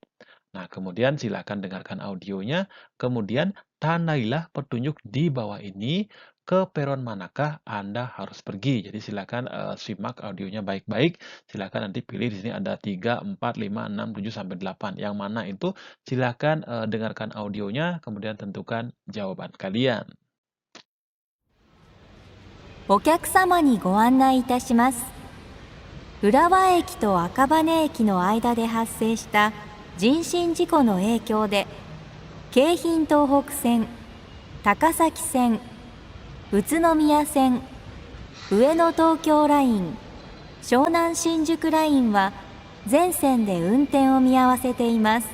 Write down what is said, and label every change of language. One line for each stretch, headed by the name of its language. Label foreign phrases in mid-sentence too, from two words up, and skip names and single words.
Indonesian: Nah, kemudian silakan dengarkan audionya, kemudian tandailah petunjuk di bawah ini ke peron manakah Anda harus pergi. Jadi silakan simak audionya baik-baik. Silakan nanti pilih di sini ada 3, 4, 5, 6, 7 sampai 8. Yang mana itu silakan dengarkan audionya kemudian tentukan jawaban kalian.
Japanese: お客様にご案内いたします。浦和駅と赤羽駅の間で発生した人身事故の影響で、京浜東北線、高崎線、宇都宮線、上野東京ライン、湘南新宿ラインは全線で運転を見合わせています。